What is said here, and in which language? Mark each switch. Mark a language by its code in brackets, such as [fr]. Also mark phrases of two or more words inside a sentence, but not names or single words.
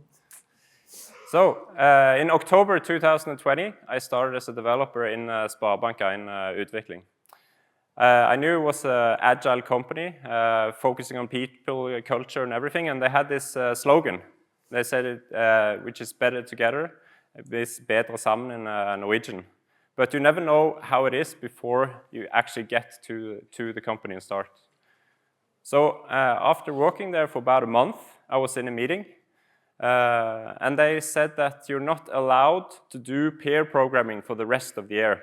[en] So, in October 2020, I started as a developer in Sparebank 1 Utvikling. I knew it was an agile company, focusing on people, culture, and everything, and they had this slogan. They said it, which is better together, is [no] bedre sammen [en] in Norwegian. But you never know how it is before you actually get to the company and start. So after working there for about a month, I was in a meeting, and they said that you're not allowed to do pair programming for the rest of the year.